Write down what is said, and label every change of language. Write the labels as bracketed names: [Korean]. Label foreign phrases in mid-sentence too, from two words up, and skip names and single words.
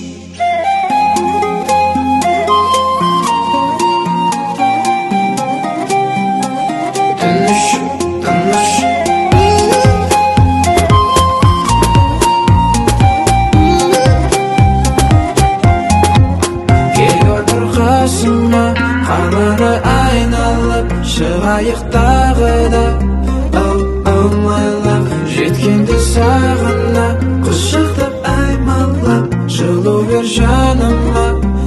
[Kazakh] Тыныш, тыныш. Қасыма қалары айналып шығайық тағы да. [English] Oh, oh my love, [Kazakh] жеткенде сағына құшақтап аймалап жылу бер жаныма.